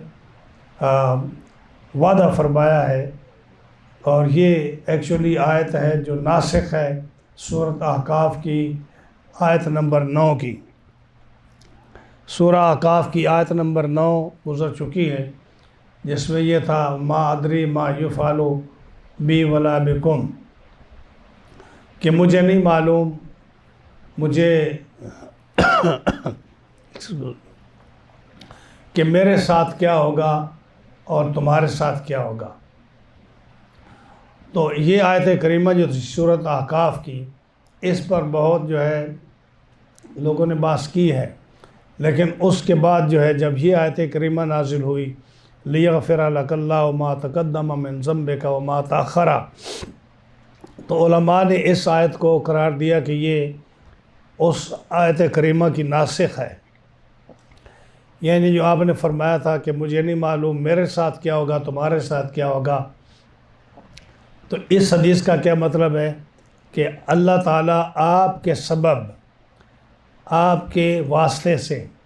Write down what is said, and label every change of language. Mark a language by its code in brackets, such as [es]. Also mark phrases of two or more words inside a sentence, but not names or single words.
[ur] وعدہ فرمایا ہے، اور یہ ایکچولی آیت ہے جو ناسخ ہے سورۃ احقاف کی آیت نمبر 9 کی۔ سورہ اعقاف کی آیت نمبر 9 گزر چکی ہے، جس میں یہ تھا [ar] ما ادری ما یفعل بی ولا بکم، [ur] کہ مجھے نہیں معلوم مجھے کہ میرے ساتھ کیا ہوگا اور تمہارے ساتھ کیا ہوگا۔ تو یہ آیت کریمہ جو تھی سورۃ احقاف کی، اس پر بہت جو ہے لوگوں نے بحث کی ہے، لیکن اس کے بعد جو ہے جب یہ آیت کریمہ نازل ہوئی [ar] لیغفر لک اللہ ما تقدم من ذنبک وما تأخر، [ur] تو علماء نے اس آیت کو قرار دیا کہ یہ اس آیت کریمہ کی ناسخ ہے، یعنی جو آپ نے فرمایا تھا کہ مجھے نہیں معلوم میرے ساتھ کیا ہوگا تمہارے ساتھ کیا ہوگا، تو اس حدیث کا کیا مطلب ہے کہ اللہ تعالیٰ آپ کے سبب، آپ کے واسطے سے،